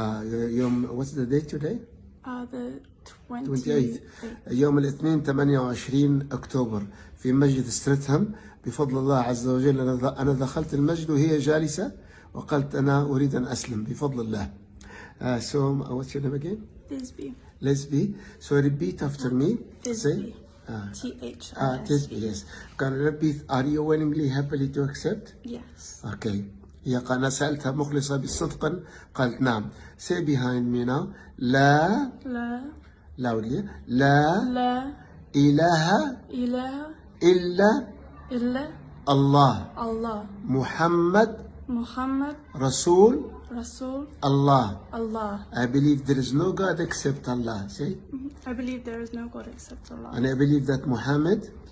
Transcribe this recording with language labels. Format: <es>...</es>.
<en>يوم what's the date today? The 28.</en> <ar>يوم الاثنين 28 أكتوبر في مسجد ستريتهام بفضل الله عز وجل. أنا دخلت المسجد وهي جالسة وقلت أنا أريد أن أسلم بفضل الله.</ar> <en>So what's your name again? Lisby. Lisby. So repeat after me. Lisby. Tisby. Yes. Can you repeat? Are you willingly, happily to accept? Yes. Okay.</en> <ar>هي أنا سألتها مخلصة بالصدق قالت نعم.</ar> <en>Say behind me now. لا loudly.</en> <ar>لا إله إلا الله محمد رسول الله.</ar> <en>I believe there is no God except Allah. Say. I believe there is no God except Allah. And I believe that Muhammad</en>